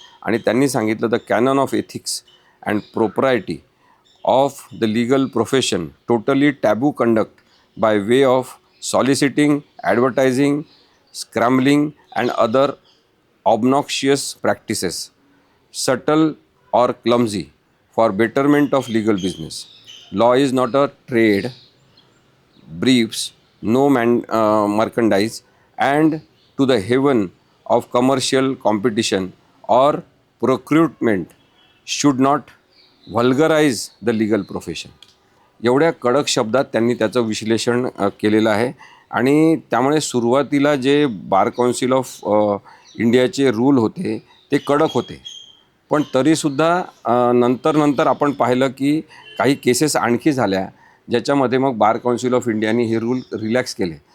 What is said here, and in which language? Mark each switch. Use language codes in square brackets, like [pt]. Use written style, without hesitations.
[mr] आणि त्यांनी सांगितलं, [en] The canon of ethics and propriety of the legal profession totally taboo conduct by way of soliciting, advertising, scrambling and other obnoxious practices, subtle or clumsy, for betterment of legal business. Law is not a trade, briefs, no merchandise, and to the heaven of commercial competition or procurement should not vulgarize the legal profession. [mr] एवढ्या कडक शब्दात त्यांनी त्याचं विश्लेषण केलेलं आहे. आणि त्यामुळे सुरुवातीला जे बार काउन्सिल ऑफ इंडियाचे रूल होते ते कडक होते, पण तरीसुद्धा नंतर आपण पाहिलं की काही केसेस आणखी झाल्या, ज्याच्यामध्ये मग बार काउन्सिल ऑफ इंडियाने हे रूल रिलॅक्स केले.